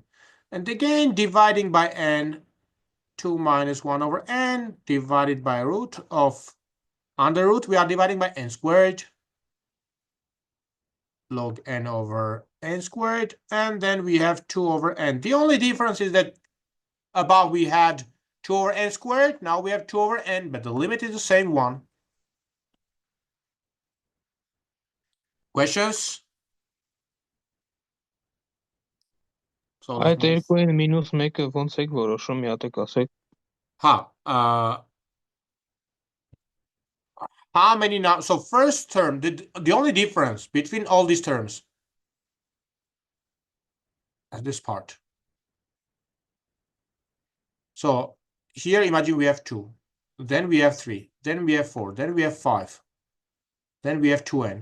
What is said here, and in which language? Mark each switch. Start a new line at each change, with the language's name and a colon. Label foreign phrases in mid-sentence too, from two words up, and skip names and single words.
English: And again, dividing by n, 2 minus 1 over n divided by root of, under root, we are dividing by n squared, log n over n squared, and then we have 2 over n. The only difference is that above we had 2 over n squared, now we have 2 over n, but the limit is the same one. Questions?
Armenian: Այդ երկուին մինուս 1-ը ոնց եք որոշում, մի հատ եք ասեք։
English: How many now? So first term, the only difference between all these terms is this part. So here, imagine we have 2, then we have 3, then we have 4, then we have 5, then we have 2n.